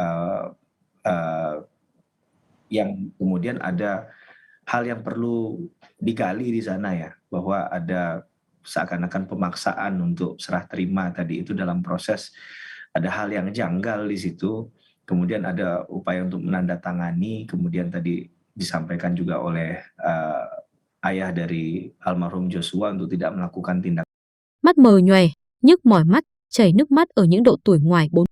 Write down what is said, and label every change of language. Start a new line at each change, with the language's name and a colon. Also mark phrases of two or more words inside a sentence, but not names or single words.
Indonesian: yang kemudian ada hal yang perlu digali di sana ya, bahwa ada seakan-akan pemaksaan untuk serah terima tadi itu dalam proses, ada hal yang janggal di situ. Kemudian ada upaya untuk menandatangani, kemudian tadi disampaikan juga oleh ayah dari almarhum Joshua untuk tidak melakukan tindakan.
Vietnamese: Mắt mờ nhoè, nhức mỏi mắt, chảy nước mắt ở những độ tuổi ngoài 40.